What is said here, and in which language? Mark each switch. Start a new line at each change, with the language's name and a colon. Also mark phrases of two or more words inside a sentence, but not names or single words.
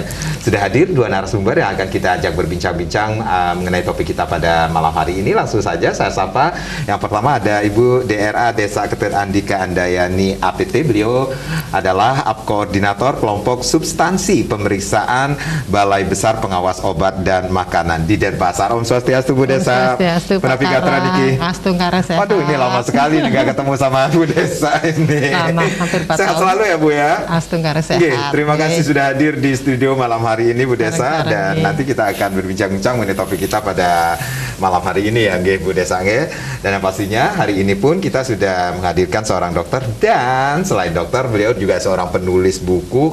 Indonesian: Sudah hadir dua narasumber yang akan kita ajak berbincang-bincang mengenai topik kita pada malam hari ini. Langsung saja saya sapa. Yang pertama ada Ibu DRA Desa Ketut Andika Andayani APT. Beliau adalah Koordinator Kelompok Substansi Pemeriksaan Balai Besar Pengawas Obat dan Makanan di Denpasar. Om Swastiastu Bu Desa. Swastiastu Pak Niki. Astungkara sehat. Waduh, ini lama sekali nih gak ketemu sama Bu Desa ini. Lama, hampir 4 sehat tahun. selalu ya Bu ya. Astungkara sehat. Oke, terima kasih sudah hadir di studio malam hari ini Bu Desa, dan nanti kita akan berbincang-bincang mengenai topik kita pada malam hari ini ya, Bu Desa. Dan yang pastinya hari ini pun kita sudah menghadirkan seorang dokter, dan selain dokter beliau juga seorang penulis buku.